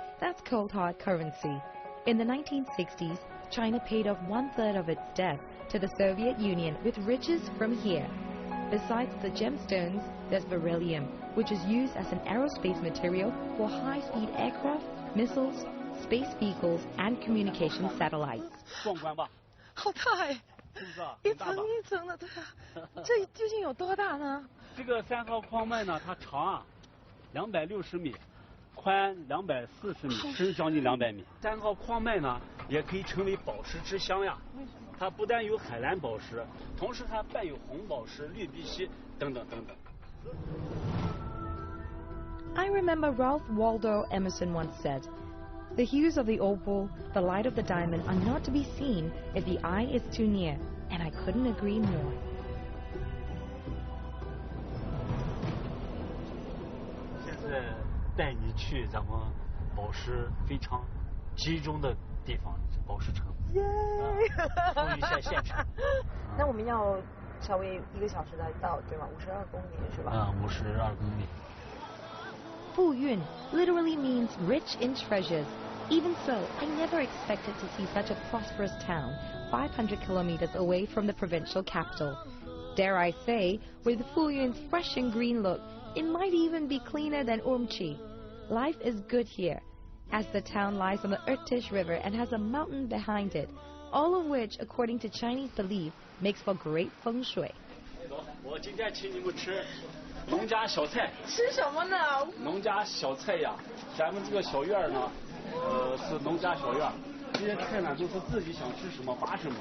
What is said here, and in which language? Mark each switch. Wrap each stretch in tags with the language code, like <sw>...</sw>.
<en>That's cold hard currency. In the 1960s, China paid off 1/3 of its debt to the Soviet Union with riches from here. Besides the gemstones, there's beryllium, which is used as an aerospace material for high-speed aircraft, missiles, space vehicles, and communication satellites.</en> <zh>好大哎，一层一层的，对啊，这究竟有多大呢？这个3号矿脉呢，它长啊260米，宽240米，深将近200米。 3号矿脉呢，也可以称为宝石之乡呀。它不但有海蓝宝石，同时还伴有红宝石、绿碧玺等等等等。</zh> <en>I remember Ralph Waldo Emerson once said, "The hues of the opal, the light of the diamond are not to be seen if the eye is too near," and I couldn't agree more.</en> <zh>在带你去咱们宝石非常集中的地方，宝石城。耶！富裕县城。那我们要稍微1个小时才到，对吗？52公里是吧？52公里。</zh> <en>Fuyun literally means rich in treasures. Even so, I never expected to see such a prosperous town, 500 kilometers away from the provincial capital. Dare I say, with Fuyun's fresh and green look, it might even be cleaner than Urumqi. Life is good here, as the town lies on the Irtish River and has a mountain behind it, all of which, according to Chinese belief, makes for great feng shui.</en> <zh>我今天请你们吃农家小菜。吃什么呢？农家小菜呀，咱们这个小院呢，是农家小院，这些菜呢都是自己想吃什么拔什么。</zh>